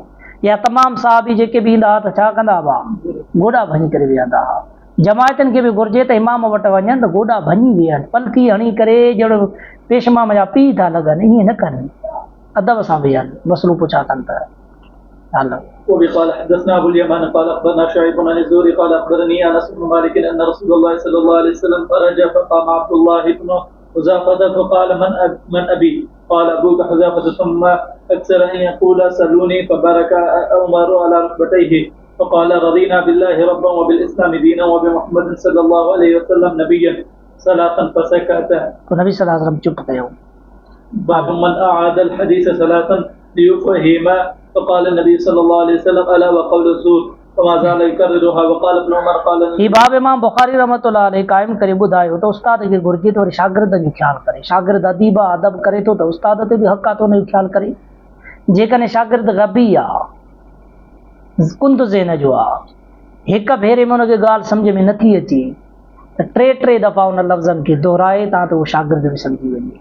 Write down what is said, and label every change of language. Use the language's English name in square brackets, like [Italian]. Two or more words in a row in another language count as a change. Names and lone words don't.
[Sindhi] या तमामु साहबी जेके बि ईंदा हुआ त छा कंदा हुआ, गोॾा भञी करे वेहंदा हुआ. जमायतनि खे बि घुरिजे त इमाम वटि वञनि त गोॾा भञी वेहनि, पलकी हणी करे ॼण पेशमाम जा पीउ था लॻनि, ईअं न कनि, अदब सां वेहनि, मसलो पुछा कनि त. हलो. [Arabic] وبه قال حدثنا ابو اليمان قال اخبرنا شعيب عن الزهري قال اخبرني انس بن مالك ان رسول الله صلى الله عليه وسلم خرج فقام عبد الله بن حذافه فقال من ابي؟ قال ابوك حذافه ثم اكثر ان يقول سلوني فبارك عمر على ركبتيه فقال رضينا بالله ربا وبالاسلام دينا وبمحمد صلى الله عليه وسلم نبيا ثلاثا فسكت. [Sindhi] तो नबी [Arabic] صلى الله عليه وسلم [Sindhi] चुप कयो. [Arabic] باب من اعاد الحديث ثلاثا ليفهم. فقال النبي صلى الله عليه وسلم الا وقول الزور وما زال يكررها. وقال ابن عمر قال [Sindhi] ही बाब इमाम बुखारी [Arabic] رحمة الله عليه [Sindhi] क़ाइम करे ॿुधायो त उस्ताद खे घुरिजे त वरी शागिर्दनि जो ख़्यालु करे. शागिर्द अदीब आहे, अदब करे थो त उस्ताद ते बि हक़ आहे त उनजो ख़्यालु करे. जेकॾहिं शागिर्द गबी आहे, कुंद ज़हन जो आहे, हिक भेरे में हुनखे ॻाल्हि सम्झ में नथी अचे त टे दफ़ा उन लफ़्ज़नि खे दोहराए तां त उहो शागिर्द बि सम्झी वञे.